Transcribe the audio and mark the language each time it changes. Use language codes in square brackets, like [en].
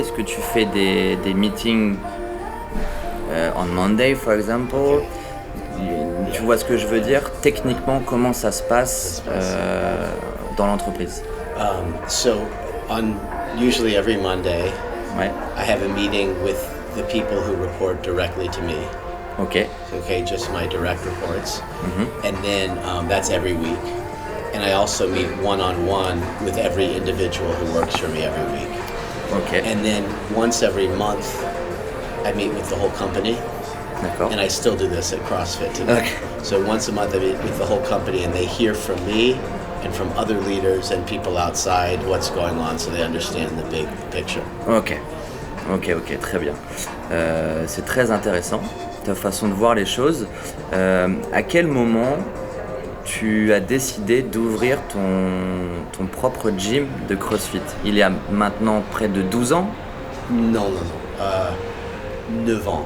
[fr] Est-ce que tu fais des meetings [en] on Monday, for example? [fr] Tu vois ce que je veux dire? Techniquement, comment ça se passe dans l'entreprise? [en] So usually every Monday, Ouais. I have a meeting with the people who report directly to me. Ok. Okay, just my direct reports. And then that's every week. And I also meet one-on-one with every individual who works for me every week. Ok. And then once every month, I meet with the whole company. [fr] D'accord. [en] And I still do this at CrossFit today. Okay. So once a month I meet with the whole company and they hear from me and from other leaders and people outside what's going on so they understand the big picture. [fr] Ok, très bien. C'est très intéressant, ta façon de voir les choses. À quel moment tu as décidé d'ouvrir ton propre gym de CrossFit? Il y a maintenant près de 12 ans? Non. 9 ans.